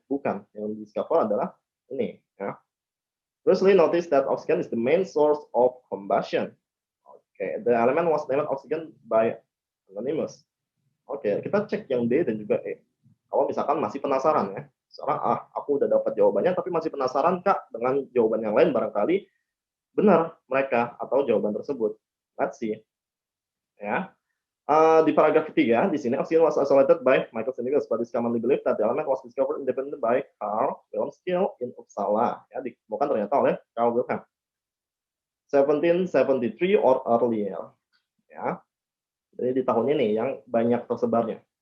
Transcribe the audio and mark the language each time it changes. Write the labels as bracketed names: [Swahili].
[Indonesian] Bukan, yang discover adalah ini. Ya. [English] Firstly, notice that oxygen is the main source of combustion. Okay, the element was named oxygen by Anonymous. [Indonesian] Oke, kita cek yang D dan juga E. Kalau misalkan masih penasaran ya, soalnya aku udah dapat jawabannya, tapi masih penasaran Kak dengan jawaban yang lain, barangkali benar mereka atau jawaban tersebut. [English] Let's see. [Indonesian] Ya, di paragraf ketiga di sini [English] oxygen was isolated by Michael Sandivogius, but it's commonly believed that the element was discovered independently by Carl Wilhelm Scheele in Uppsala. [Indonesian] Ya, ditemukan ternyata oleh Carl Wilhelm. 1773 or earlier. Ya. Jadi di tahun ini yang banyak tersebarnya.